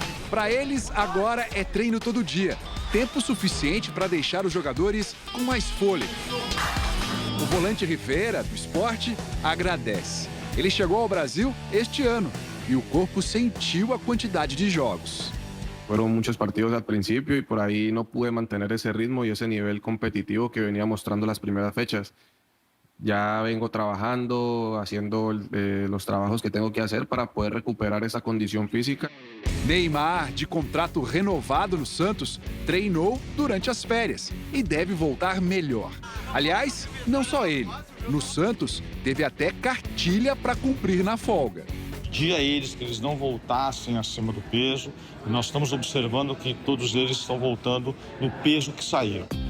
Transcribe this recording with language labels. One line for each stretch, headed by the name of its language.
Portuguese: Para eles, agora é treino todo dia. Tempo suficiente para deixar os jogadores com mais fôlego. O volante Rivera, do Sport, agradece. Ele chegou ao Brasil este ano e o corpo sentiu a quantidade de jogos.
Spanish: Fueron muchos partidos al principio y por ahí no pude mantener ese ritmo y ese nivel competitivo que venía mostrando las primeras fechas. Ya vengo trabajando, haciendo los trabajos que tengo que hacer para poder recuperar esa condición física.
Portuguese: Neymar, de contrato renovado no Santos, treinou durante as férias e deve voltar melhor. Aliás, não só ele. No Santos, teve até cartilha para cumprir na folga. Pedir a eles que eles não voltassem acima do peso. E nós estamos observando que todos eles estão voltando no peso que saíram.